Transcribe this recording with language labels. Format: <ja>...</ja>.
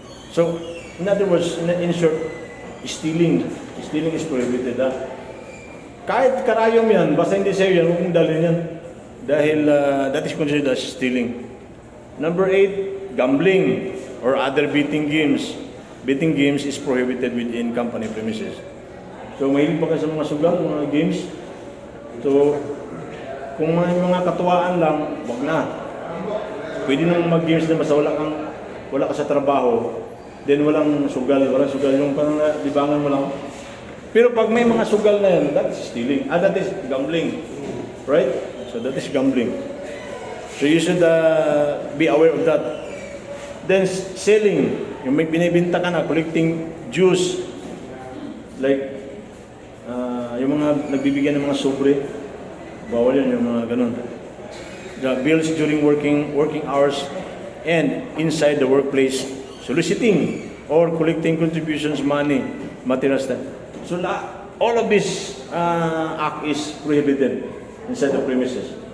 <en>So, in other words, in short, stealing is prohibited.</en> <tl>Kahit karayom yan, basta hindi sa'yo yan, huwag mong dalhin yan. Dahil</tl> <en>that is considered as stealing. Number 8, gambling or other betting games. Betting games is prohibited within company premises.</en> <tl>So, mahilig pa kayo sa mga sugal, mga games. So, kung may mga katuwaan lang, wag na. Pwede nang mag-games na basta wala ka sa trabaho, then walang sugal yung parang libangan mo lang. Pero pag may mga sugal na yan,</tl> <en>that is stealing. That is gambling. Right? So that is gambling. So you should be aware of that.</en> <tl>Then selling, yung may binibinta ka na,</tl> <en>collecting juice,</en> <tl>like yung mga nagbibigyan ng mga sobre, bawal yan, yung mga ganun.</tl> <en>The bills during working hours and inside the workplace, soliciting or collecting contributions, money, materials. So all of this act is prohibited inside the premises.</en>